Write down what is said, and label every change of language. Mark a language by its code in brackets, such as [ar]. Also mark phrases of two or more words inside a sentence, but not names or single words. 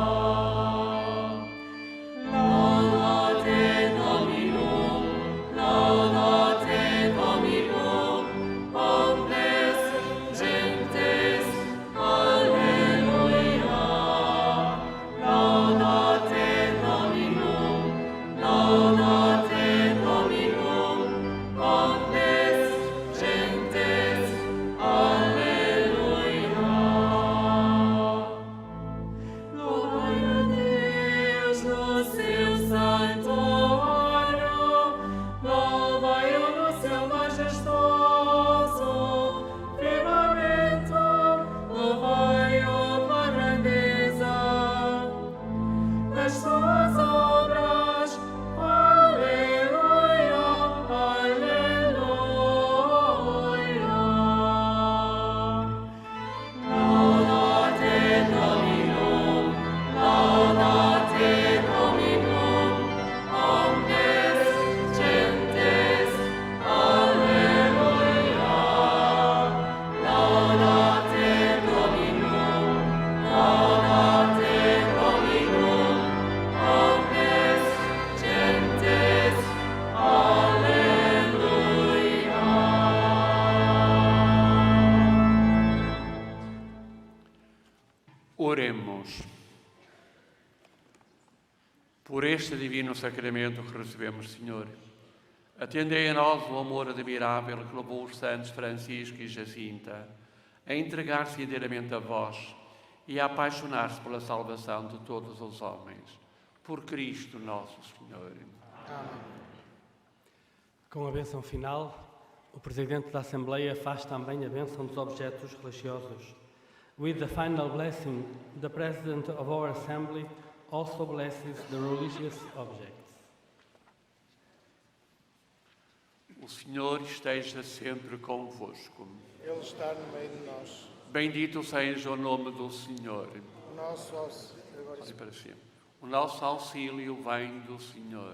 [la] Laudate Dominum, laudate Dominum, omnes gentes, alleluia. Laudate Dominum, laudate Dominum, omnes gentes, alleluia. [pt] Louvai a Deus no seu santuário, louvai-o no seu majestoso firmamento, louvai-o com a grandeza das suas obras. Aleluia, aleluia. [la] Laudate Dominum, laudate Dominum, omnes gentes, alleluia. Laudate Dominum, laudate Dominum, omnes gentes, alleluia. [pt] Oremos. Por este divino sacramento que recebemos, Senhor, atendei a nós o amor admirável que levou os santos Francisco e Jacinta a entregar-se inteiramente a vós e a apaixonar-se pela salvação de todos os homens. Por Cristo nosso Senhor. Com a bênção final, o Presidente da Assembleia faz também a bênção dos objetos religiosos. [en] With the final blessing, the President of our Assembly also blesses the religious objects. [pt] O Senhor esteja sempre convosco. Ele está no meio de nós. Bendito seja o nome do Senhor. O nosso auxílio, Olhe para cima. O nosso auxílio vem do Senhor.